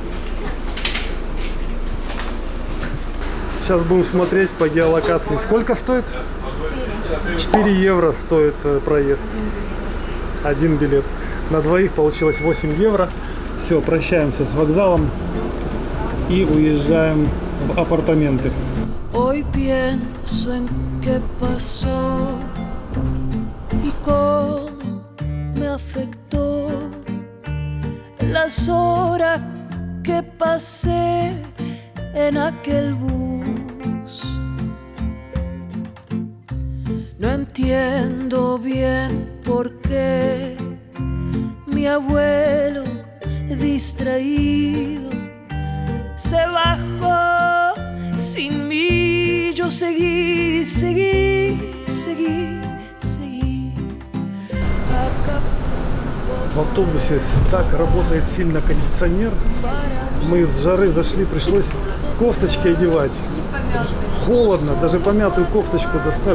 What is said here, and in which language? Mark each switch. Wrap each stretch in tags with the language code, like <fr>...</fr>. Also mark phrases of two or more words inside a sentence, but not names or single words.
<ru>Сейчас будем смотреть по геолокации. Сколько стоит? 4 евро стоит проезд. Один билет. На двоих получилось 8 евро. Все, прощаемся с вокзалом и уезжаем в апартаменты.</ru> <es>Hoy pienso en qué pasó y cómo me afectó las horas que pasé en aquel bus. No entiendo bien por qué mi abuelo distraído se bajó sin mí. Yo seguí.</es> <ru>В автобусе так работает сильно кондиционер. Мы с жары зашли, пришлось кофточки одевать. Холодно, даже помятую кофточку достали.</ru>